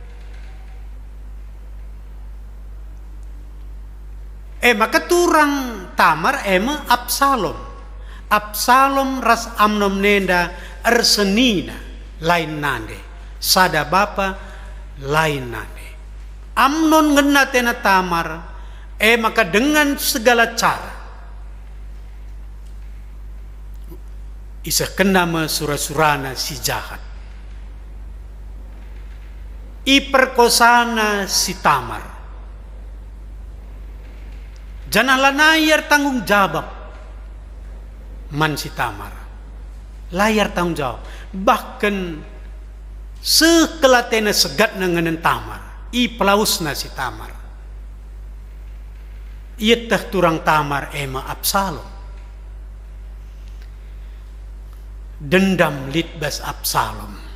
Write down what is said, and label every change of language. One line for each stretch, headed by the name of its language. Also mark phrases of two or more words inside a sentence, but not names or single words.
Batak Karo: Maka turang Tamar Absalom. Absalom ras Amnon nenda ersenina lain nande. Sada bapa lain nande. Amnon ngena tena Tamar,
Indonesian: maka dengan segala cara
Batak Karo: isa kena surah-surana si jahat. Iperkosana si Tamar. Jangan layar tanggung jawab man si Tamar. Layar tanggung jawab. Bahkan sekelatena segat nanganan Tamar. Pelausna si Tamar. Ia teh turang Tamar Absalom. Dendam litbas Absalom.